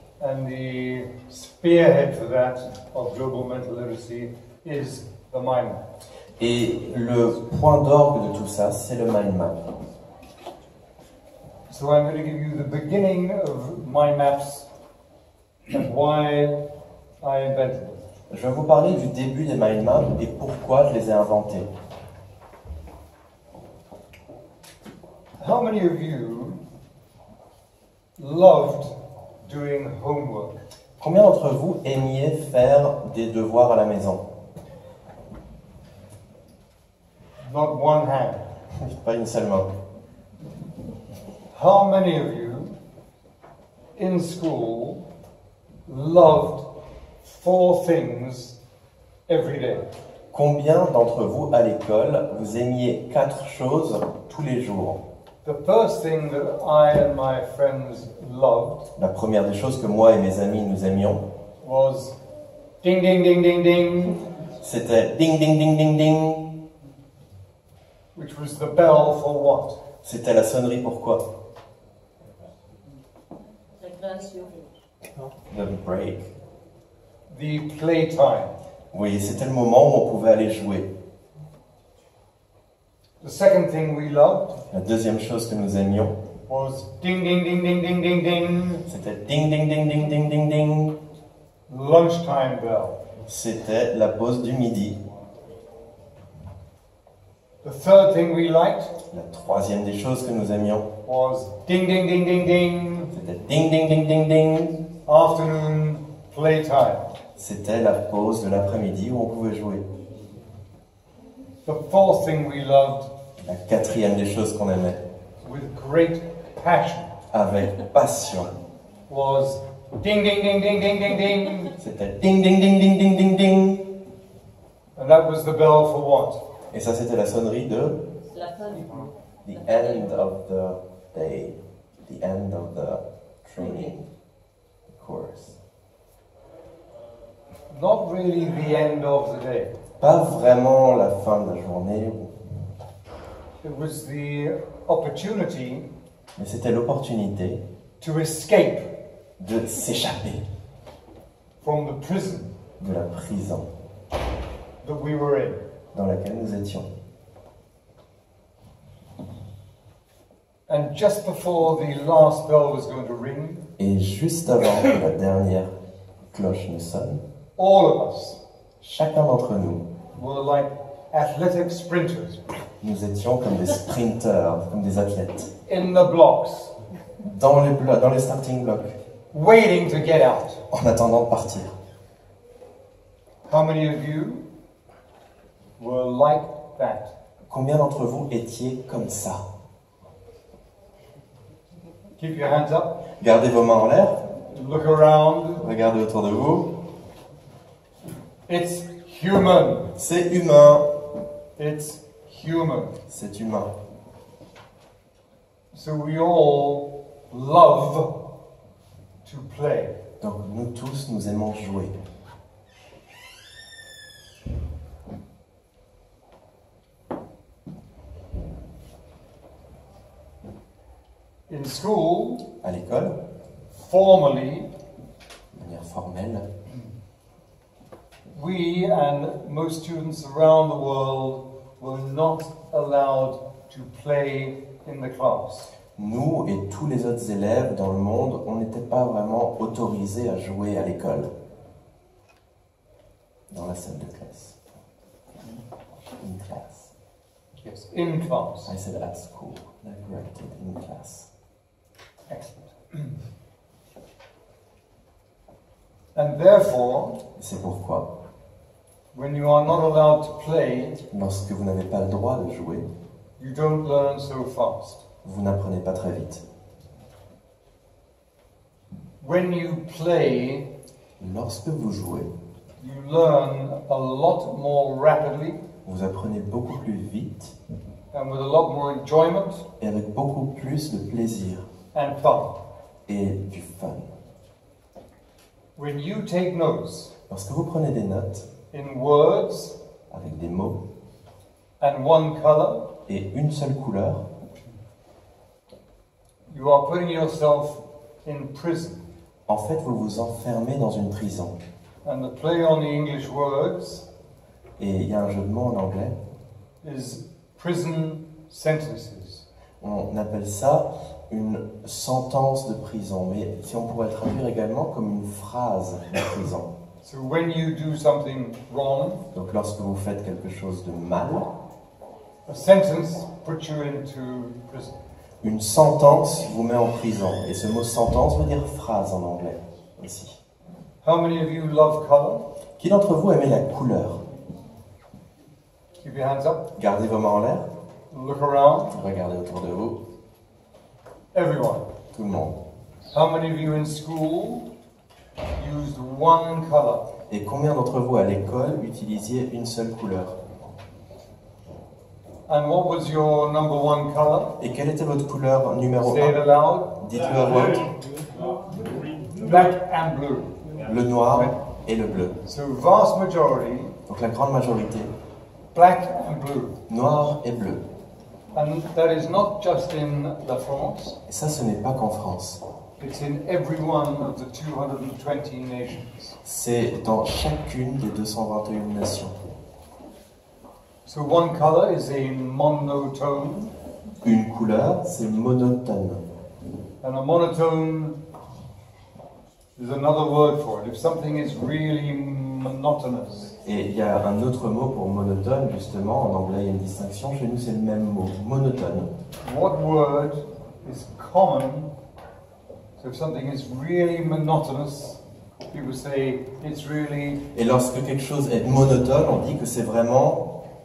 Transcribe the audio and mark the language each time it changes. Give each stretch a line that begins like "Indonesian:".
English: And the spearhead for that of global mental literacy is the mind map.
French: Et le point d'orgue de tout ça, c'est le mind map.
English: So I'm going to give you the beginning of mind maps and why I invented them.
French: Je vais vous parler du début des mind maps et pourquoi je les ai inventés.
English: How many of you loved doing homework?
French: Combien d'entre vous aimiez faire des devoirs à la maison?
English: Not one hand.
French: Pas une seule main.
English: How many of you in school loved 4 things every day?
French: Combien d'entre vous à l'école, vous aimiez 4 choses tous les jours?
English: The first thing that I and my friends loved
French: La première des choses que moi et mes amis nous aimions
English: was ding ding ding ding ding,
French: c'était ding ding ding ding ding.
English: which was the bell for what?
French: C'était la sonnerie pourquoi?
English: The break. The playtime.
French: Oui, c'était le moment où on pouvait aller jouer.
English: The second thing we loved
French: La deuxième chose que nous aimions,
English: was ding ding ding ding ding ding ding,
French: c'était ding ding ding ding ding ding ding.
English: lunchtime bell.
French: C'était la pause du midi.
English: The third thing we liked
French: La troisième des choses que nous aimions,
English: was ding ding ding ding ding,
French: c'était ding ding ding ding ding.
English: afternoon playtime.
French: C'était la pause de l'après-midi où on pouvait jouer.
English: The fourth thing we loved
French: La quatrième des choses qu'on aimait,
English: with great passion
French: avec passion,
English: was ding ding ding ding ding ding ding,
French: c'était ding ding ding ding ding ding ding.
English: and that was the bell for what?
French: Et ça, c'était la sonnerie de
English: the end of the day, the end of the training course. Not really the end of the day.
French: Pas vraiment la fin de la journée,
English: It was the opportunity
French: mais c'était l'opportunité
English: to escape
French: de s'échapper
English: from the prison
French: de la prison
English: that we were in.
French: dans laquelle nous étions.
English: And just before the last bell was going to ring,
French: Et juste avant que la dernière cloche ne sonne,
English: all of us
French: chacun d'entre nous,
English: were like athletic sprinters
French: nous étions comme des sprinteurs, comme des athlètes,
English: in the blocks,
French: dans les starting blocks,
English: waiting to get out.
French: en attendant de partir.
English: How many of you were like that?
French: Combien d'entre vous étiez comme ça?
English: Keep your hands up.
French: Gardez vos mains en l'air,
English: Look around.
French: regardez autour de vous.
English: It's human.
French: C'est humain.
English: It's human.
French: C'est humain.
English: So we all love to play.
French: Donc nous tous, nous aimons jouer.
English: In school,
French: À l'école,
English: formally,
French: de manière formelle,
English: we and most students around the world were not allowed to play in the class.
French: nous et tous les autres élèves dans le monde, on n'était pas vraiment autorisés à jouer à l'école, dans la salle de classe.
English: In class. Yes, in class. I said at school. I corrected in class. Excellent. And therefore,
French: C'est pourquoi,
English: when you are not allowed to play,
French: lorsque vous n'avez pas le droit de jouer,
English: you don't learn so fast.
French: vous n'apprenez pas très vite.
English: When you play,
French: Lorsque vous jouez,
English: you learn a lot more rapidly
French: vous apprenez beaucoup plus vite
English: and with a lot more enjoyment
French: et avec beaucoup plus de plaisir
English: and fun.
French: et du fun.
English: When you take notes
French: Lorsque vous prenez des notes
English: in words
French: avec des mots
English: and one color,
French: et une seule couleur,
English: you are putting yourself in prison.
French: en fait vous vous enfermez dans une prison.
English: And the play on the English words
French: Et il y a un jeu de mots en anglais,
English: is prison sentences.
French: on appelle ça une sentence de prison, mais si on pourrait le traduire également comme une phrase de prison.
English: So when you do something wrong,
French: Donc lorsque vous faites quelque chose de mal,
English: a sentence puts you into prison.
French: une sentence vous met en prison. Et ce mot sentence veut dire phrase en anglais aussi.
English: How many of you love color?
French: Qui d'entre vous aimait la couleur?
English: Keep your hands up.
French: Gardez vos mains en l'air,
English: Look around.
French: regardez autour de vous,
English: Everyone.
French: tout le monde.
English: How many of you in school used one color?
French: Et combien d'entre vous à l'école utilisiez une seule couleur?
English: And what was your number one color?
French: Et quelle était votre couleur numéro
English: Say it
French: 1?
English: aloud.
French: Dites-le à voix haute.
English: Black and blue.
French: Le noir et le bleu.
English: So vast majority,
French: Donc la grande majorité,
English: black and blue.
French: noir et bleu.
English: And that is not just in La France,
French: Et ça, ce n'est pas qu'en France.
English: it's in every one of the 220 nations.
French: C'est dans chacune des 221 nations.
English: So one color is a monotone,
French: Une couleur, c'est monotone.
English: and a monotone is another word for it. If something is really monotonous,
French: Et il y a un autre mot pour monotone, justement. En anglais, il y a une distinction. Chez nous, c'est le même mot, monotone.
English: what word is common? So if something is really monotonous, people say it's really.
French: Et lorsque quelque chose est monotone, on dit que c'est vraiment